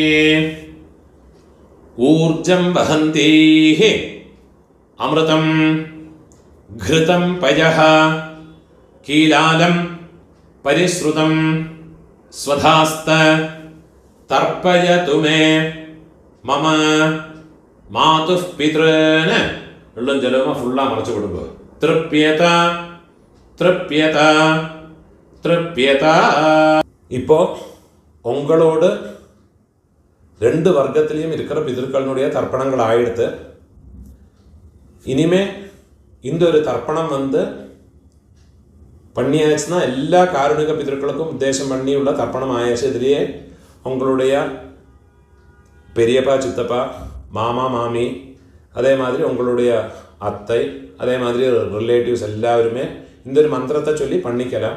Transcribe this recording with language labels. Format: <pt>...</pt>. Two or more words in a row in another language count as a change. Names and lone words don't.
<sa>ऊर्जं वहन्तीः अमृतं घृतं पयः कीलालं परिश्रुतं स्वधास्त तर्पयतु मे मम मातुः पितॄन्.</sa> <ta>வெள்ளம் ஜலமும் ஃபுல்லா மறைச்சு கொடுக்குக.</ta> <sa>തൃപ്യത തൃപ്യത തൃപ്യത.</sa> <ta>இப்போ உங்களோட ரெண்டு வர்க்கத்திலையும் இருக்கிற பிதர்களுடைய தர்ப்பணங்கள் ஆயிடுத்து. இனிமே இந்த ஒரு தர்ப்பணம் பண்ணியாச்சுன்னா எல்லா காருணிக பிதர்களுக்கும் உத்தேசம் பண்ணியுள்ள தர்ப்பணம் ஆயாச்சு. இதுலேயே உங்களுடைய பெரியப்பா சித்தப்பா மாமா மாமி அதே மாதிரி உங்களுடைய அத்தை அதே மாதிரி ரிலேட்டிவ்ஸ் எல்லாருமே இந்த ஒரு மந்திரத்தை சொல்லி பண்ணிக்கலாம்.</ta>